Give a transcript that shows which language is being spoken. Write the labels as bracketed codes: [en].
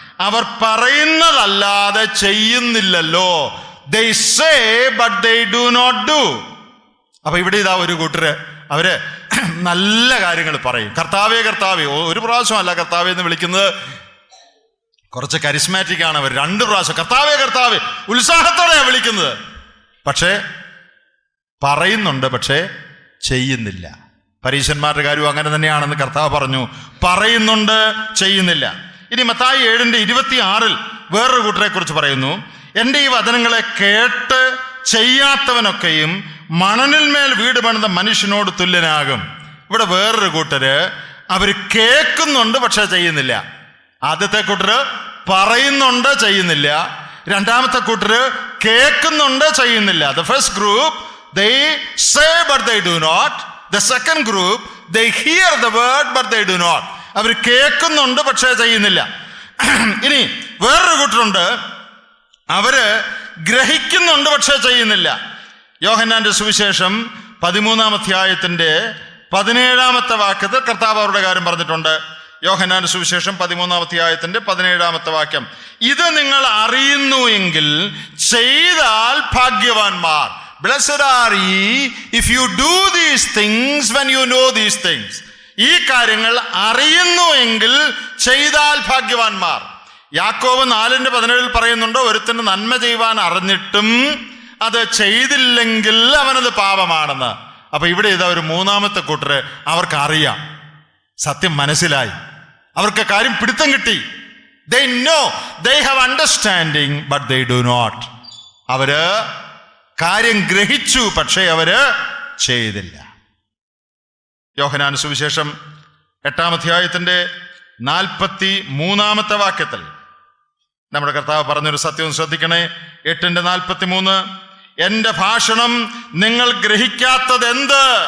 [ml] Our പറയുന്നതല്ലാതെ ചെയ്യുന്നില്ലല്ലോ. [en] They say but they do not do. [ml] അപ്പൊ ഇവിടെ ഇതാ ഒരു കൂട്ടര് അവര് നല്ല കാര്യങ്ങൾ പറയും. കർത്താവേ കർത്താവേ, ഒരു പ്രാവശ്യമല്ല കർത്താവേ എന്ന് വിളിക്കുന്നത്. കുറച്ച് കരിസ്മാറ്റിക് ആണ് അവർ. 2 പ്രാവശ്യം കർത്താവേ കർത്താവേ ഉത്സാഹത്തോടെയാണ് വിളിക്കുന്നത്. പക്ഷേ പറയുന്നുണ്ട്, പക്ഷേ ചെയ്യുന്നില്ല. പരീശന്മാരുടെ കാര്യവും അങ്ങനെ തന്നെയാണെന്ന് കർത്താവ് പറഞ്ഞു. പറയുന്നുണ്ട്, ചെയ്യുന്നില്ല. ഇനി മത്തായി 7:26 വേറൊരു കൂട്ടരെ കുറിച്ച് പറയുന്നു, എൻ്റെ ഈ വചനങ്ങളെ കേട്ട് ചെയ്യാത്തവനൊക്കെയും മണലിന്മേൽ വീട് പണിത മനുഷ്യനോട് തുല്യനാകും. ഇവിടെ വേറൊരു കൂട്ടര് അവർ കേൾക്കുന്നുണ്ട് പക്ഷെ ചെയ്യുന്നില്ല. ആദ്യത്തെ കൂട്ടര് പറയുന്നുണ്ട്, ചെയ്യുന്നില്ല. 2-ാമത്തെ കൂട്ടര് കേൾക്കുന്നുണ്ട്, ചെയ്യുന്നില്ല. [en] The first group, they say but they do not. The second group, they hear the word but they do not. [ml] അവർ കേൾക്കുന്നുണ്ട് പക്ഷേ ചെയ്യുന്നില്ല. ഇനി വേറൊരു കൂട്ടരുണ്ട്, അവര് ഗ്രഹിക്കുന്നുണ്ട് പക്ഷേ ചെയ്യുന്നില്ല. യോഹന്നാന്റെ സുവിശേഷം 13-ാം അധ്യായത്തിന്റെ 17-ാമത്തെ വാക്യത്തിൽ കർത്താവ് അവരുടെ കാര്യം പറഞ്ഞിട്ടുണ്ട്. യോഹന്നാന്റെ സുവിശേഷം 13-ാം അധ്യായത്തിന്റെ 17-ാമത്തെ വാക്യം, ഇത് നിങ്ങൾ അറിയുന്നു എങ്കിൽ ചെയ്താൽ ഭാഗ്യവാന്മാർ. [en] Blessed are ye if you do these things when you know these things. [ml] ഈ കാര്യങ്ങൾ അറിയുന്നു എങ്കിൽ ചെയ്താൽ ഭാഗ്യവാന്മാർ. യാക്കോബ് 4:17 പറയുന്നുണ്ട്, ഒരുത്തിന് നന്മ ചെയ്യുവാൻ അറിഞ്ഞിട്ടും അത് ചെയ്തില്ലെങ്കിൽ അവനത് പാപമാണെന്ന്. അപ്പൊ ഇവിടെ ഇതാ ഒരു മൂന്നാമത്തെ കൂട്ടര്, അവർക്കറിയാം, സത്യം മനസ്സിലായി, അവർക്ക് കാര്യം പിടുത്തം കിട്ടി. [en] They know, they have understanding but they do not. [ml] അവര് കാര്യം ഗ്രഹിച്ചു പക്ഷേ അവര് ചെയ്തില്ല. യോഹന്നാൻ സുവിശേഷം 8-ാം അധ്യായത്തിന്റെ 43-ാമത്തെ വാക്യത്തിൽ നമ്മുടെ കർത്താവ് പറഞ്ഞൊരു സത്യം ശ്രദ്ധിക്കണേ. 8:43, എന്റെ ഭാഷണം നിങ്ങൾ ഗ്രഹിക്കാത്തത് എന്ത്?